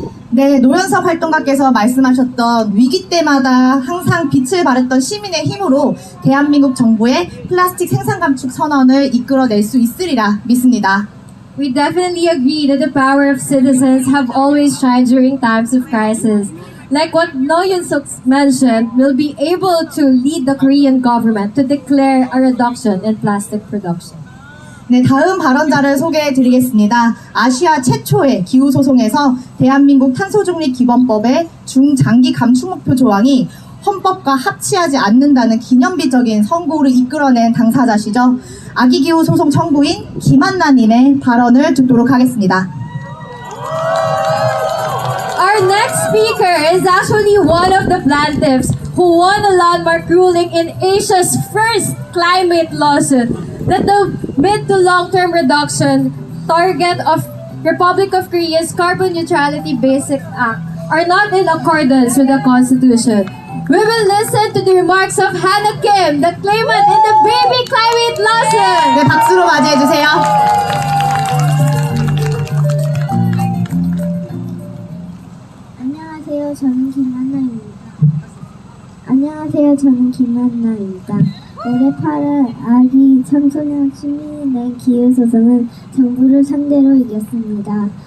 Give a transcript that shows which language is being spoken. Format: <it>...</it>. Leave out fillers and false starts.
<ko>네, 노현석 활동가께서 말씀하셨던 위기 때마다 항상 빛을 발했던 시민의 힘으로 대한민국 정부의 플라스틱 생산 감축 선언을 이끌어낼 수 있으리라 믿습니다.</ko> <en>We definitely agree that the power of citizens have always shined during times of crisis. Like what No Yun-suk mentioned, we'll be able to lead the Korean government to declare a reduction in plastic production.</en> <ko>네, 다음 발언자를 소개해 드리겠습니다. 아시아 최초의 기후소송에서 대한민국 탄소중립기본법의 중장기 감축 목표 조항이 헌법과 합치하지 않는다는 기념비적인 선고를 이끌어낸 당사자시죠. 아기기후소송 청구인 김한나님의 발언을 듣도록 하겠습니다.</ko> <en>Our next speaker is actually one of the plaintiffs who won a landmark ruling in Asia's first climate lawsuit that the mid to long-term reduction target of Republic of Korea's Carbon Neutrality Basic Act are not in accordance with the Constitution. We will listen to the remarks of Hannah Kim, the claimant in the baby climate lawsuit.</en> <ko>네, 박수로 맞이해 주세요. 안녕하세요. 저는 김한나입니다. 안녕하세요. 저는 김한나입니다. 올해 8월 아기 청소년 시민이 낸 기후소송은 정부를 상대로 이겼습니다.</ko>